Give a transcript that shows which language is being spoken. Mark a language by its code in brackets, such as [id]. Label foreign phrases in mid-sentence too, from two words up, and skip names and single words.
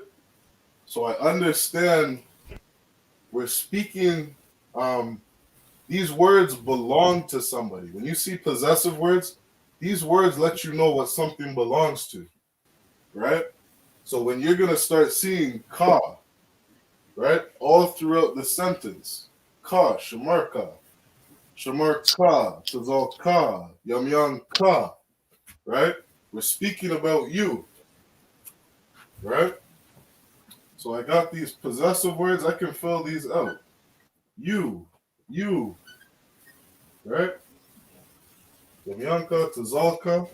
[en] So I understand we're speaking, these words belong to somebody. When you see possessive words, these words let you know what something belongs to, right? So when you're going to start seeing ka, right, all throughout the sentence, ka, shamarka, shamarka, tazalka, yamyan ka, right? We're speaking about you, right? So I got these possessive words. I can fill these out. You, right? Yamyanka, tazalka.